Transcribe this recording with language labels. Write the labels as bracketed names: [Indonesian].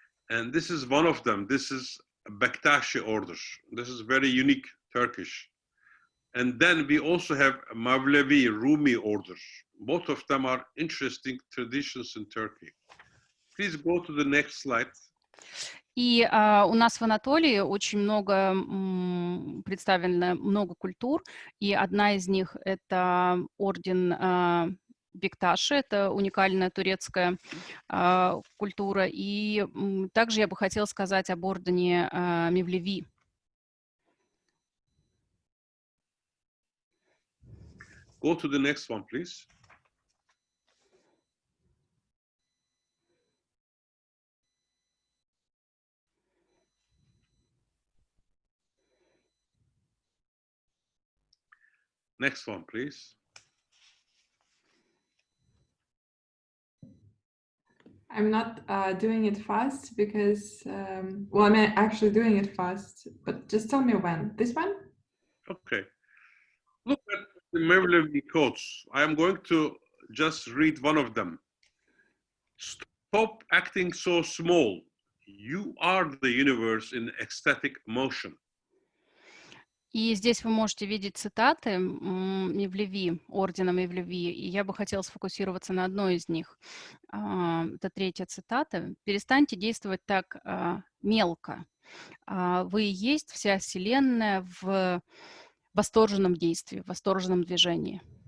[English] And this is one of them. This is Bektashi order. This is very unique Turkish. And then we also have Mevlevi, Rumi order. Both of them are interesting traditions in Turkey. Please go to the next slide. [Russian] И у нас в Анатолии очень много представлено много культур, и одна из них — это орден Бекташи, это уникальная турецкая культура. И также я бы хотела сказать об ордене Мевлеви. [English] Go to the next one, please. Next one, please. I'm not doing it fast because, well, I'm actually doing it fast, but just tell me when. This one? Okay. Look at the MERLIN quotes. I am going to just read one of them. Stop acting so small. You are the universe in ecstatic motion. [Russian] И здесь вы можете видеть цитаты Мевлеви, ордена Мевлеви, и я бы хотела сфокусироваться на одной из них. Это третья цитата. «Перестаньте действовать так мелко. Вы и есть вся Вселенная в восторженном действии, в восторженном движении».